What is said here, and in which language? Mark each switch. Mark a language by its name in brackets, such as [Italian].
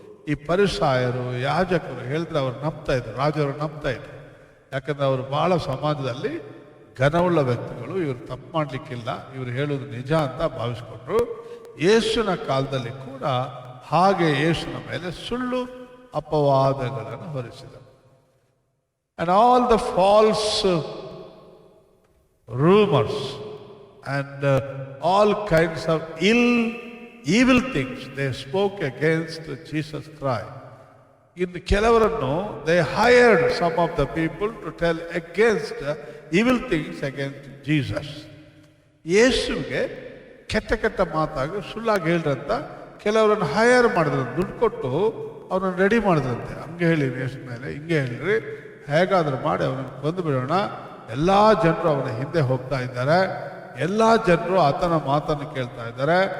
[Kannada] ಈ ಪರಿಸಾಯರು, ಯಾಜಕರು ಹೇಳಿದ್ರೆ ಅವ್ರು ನಂಬ್ತಾ ಇದ್ರು, ರಾಜರು ನಂಬ್ತಾ ಇದ್ರು. ಯಾಕಂದ್ರೆ ಅವರು ಬಹಳ ಸಮಾಜದಲ್ಲಿ ಘನವುಳ್ಳ ವ್ಯಕ್ತಿಗಳು, ಇವರು ತಪ್ಪು ಮಾಡಲಿಕ್ಕಿಲ್ಲ, ಇವರು ಹೇಳೋದು ನಿಜ ಅಂತ ಭಾವಿಸ್ಕೊಂಡ್ರು. ಯೇಸುವಿನ ಕಾಲದಲ್ಲಿ ಕೂಡ ಹಾಗೆ ಯೇಸುವಿನ ಮೇಲೆ ಸುಳ್ಳು ಅಪವಾದಗಳನ್ನು ಹೊರಿಸಿದರು. [English] And all the false rumors and all kinds of evil things they spoke against Jesus Christ. In [Kannada] ಕೆಲವರನ್ನು [English] they hired some of the people to tell against evil things against Jesus. [Kannada] ಯೇಸುವಿಗೆ ಕೆಟ್ಟ ಕೆಟ್ಟ ಮಾತಾಗಿ ಸುಳ್ಳಾಗಿ ಹೇಳ್ರಂತ ಕೆಲವರನ್ನು ಹೈಯರ್ ಮಾಡಿದ್ರು, ದುಡ್ಡು ಕೊಟ್ಟು ಅವನನ್ನು ready ಮಾಡಿದ್ರಂತೆ. ಹಂಗೆ ಹೇಳಿ ಯೇಸು ಮೇಲೆ, ಹಿಂಗೆ ಹೇಳ್ರಿ, ಹೇಗಾದ್ರೂ ಮಾಡಿ ಅವನನ್ನು ಕೊಂದು ಬಿಡೋಣ. ಎಲ್ಲ ಜನರು ಅವನ ಹಿಂದೆ ಹೋಗ್ತಾ ಇದ್ದಾರೆ, ಎಲ್ಲ ಜನರು ಆತನ ಮಾತನ್ನು ಕೇಳ್ತಾ ಇದ್ದಾರೆ.